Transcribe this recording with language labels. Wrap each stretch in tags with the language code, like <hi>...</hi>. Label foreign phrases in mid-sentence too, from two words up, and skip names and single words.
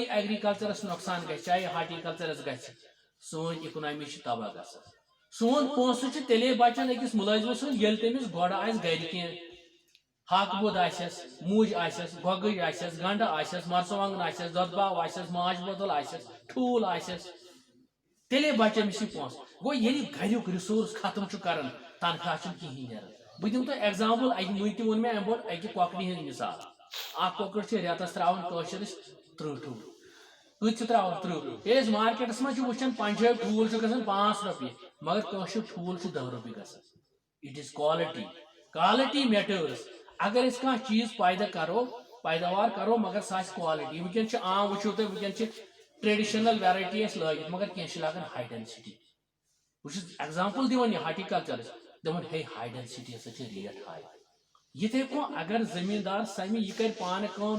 <ks>ایٚگرِکلچرس نۄقصان گژھِ چاہے ہارٹِکلچرس گژھِ سٲنۍ اِکونامی چھِ تباہ گژھان سون پونٛسہٕ چھُ تیٚلے بچان أکِس مُلٲزمس سُنٛد ییٚلہِ تٔمِس گۄڈٕ آسہِ گرِ کینٛہہ ہاکہٕ بوٚد آسٮ۪س مُج آسٮ۪س گۄگٕج آسٮ۪س گنڈٕ آسٮ۪س مرژٕوانٛگن آسٮ۪س دۄدٕ باو آسٮ۪س ماچھ بوتل آسٮ۪س ٹھوٗل آسٮ۪س تیٚلے بچہِ أمِس یہِ پونٛسہٕ گوٚو ییٚلہِ گریُک رِسورس ختم چھُ کران تنخواہ چھُنہٕ کِہینۍ نیران بہٕ دِمہٕ تۄہہِ ایٚگزامپٕل اکہِ مٔنٛزۍ تہِ ووٚن مےٚ امہِ برونٛٹھ اکہِ کۄکرِ ہٕنٛز مثال کۄکُر چھِ رٮ۪تَس ترٛاوان کٲشِر ٲسۍ 30 ٹھوٗل کۭتۍ چھِ ترٛاوان 30 ییٚلہِ أسۍ مارکیٹَس منٛز چھِ وٕچھان پنٛجٲبۍ ٹھوٗل چھُ گژھان 5 رۄپیہِ مگر کٲشِر ٹھوٗل چھُ 10 رۄپیہِ گژھان</ks> <en>it is quality matters</en> <ks>اگر أسۍ کانٛہہ چیٖز پیداوار کرو مگر سۄ آسہِ quality وٕنکٮ۪ن چھِ عام وٕچھو تُہۍ وٕنکٮ۪ن چھِ</ks> <en>traditional variety</en> <ks>اَسہِ لٲگِتھ مگر کینٛہہ چھِ لاگان</ks> <en>high density</en> <ks>بہٕ چھُس ایگزامپل دِوان یہِ ہارٹیکلچرس دپان ہے</ks> <en>high density</en> <ks>ہسا چھِ</ks> <en>rate high</en> <ks>یِتھے کٔنۍ اگر زٔمیٖندار سمہِ یہِ کرِ پانہٕ کٲم</ks>